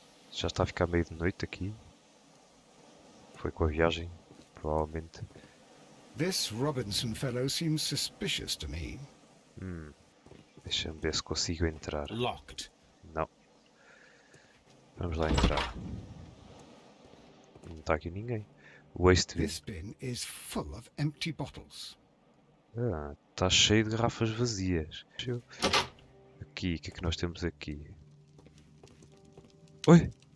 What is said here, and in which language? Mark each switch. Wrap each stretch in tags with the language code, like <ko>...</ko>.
<pt>Já está a ficar meio de noite aqui. Foi com a viagem, provavelmente.</pt> <en>This Robinson fellow seems suspicious to me.</en> <pt>Deixa-me ver se consigo entrar.</pt> <en>Locked.</en> <pt>Não. Vamos lá entrar. Não está aqui ninguém. Waste bin.</pt> <en>This bin is full of empty bottles.</en> <pt>Ah, está cheio de garrafas vazias. Aqui, o que é que nós temos aqui? Oi!</pt>